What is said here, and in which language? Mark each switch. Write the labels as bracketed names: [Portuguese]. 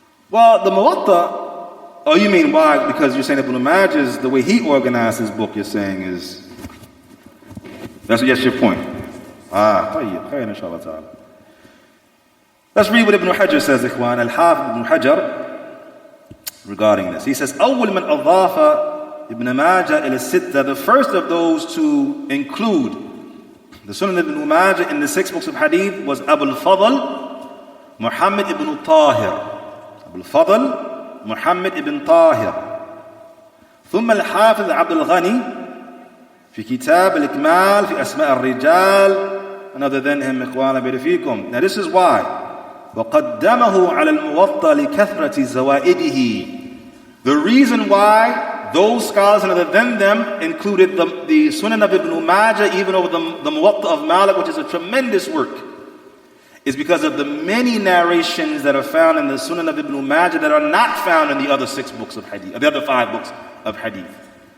[English] Well, the Muwatta, oh, you mean why? Because you're saying Ibn Majah's, the way he organized his book, you're saying is, that's your point. [Arabic] طيب, خير إن شاء الله تعالى. [English] Let's read what Ibn Hajar says, إخوان. Al-Hafiz Ibn Hajar, regarding this. He says, [Arabic] أول من أضاف Ibn Majah إلى الستة, [English] the first of those to include the Sunan Ibn Majah in the 6 books of Hadith was Abul Fadl, Muhammad ibn Tahir. Abul Fadl, Muhammad ibn Tahir. [Arabic] ثم الحافظ عبد الغني في كتاب الإكمال في أسماء الرجال, [English] and other than him, [Arabic] إخوانا برفيكم. [English] Now this is why. [Arabic] وقدمه على الموطأ لكثرة زوائده. [English] The reason why those scholars and other than them included the Sunan of Ibn Majah even over the Muwatta of Malik, which is a tremendous work, is because of the many narrations that are found in the Sunan of Ibn Majah that are not found in the other 6 books of Hadith, the other 5 books of Hadith.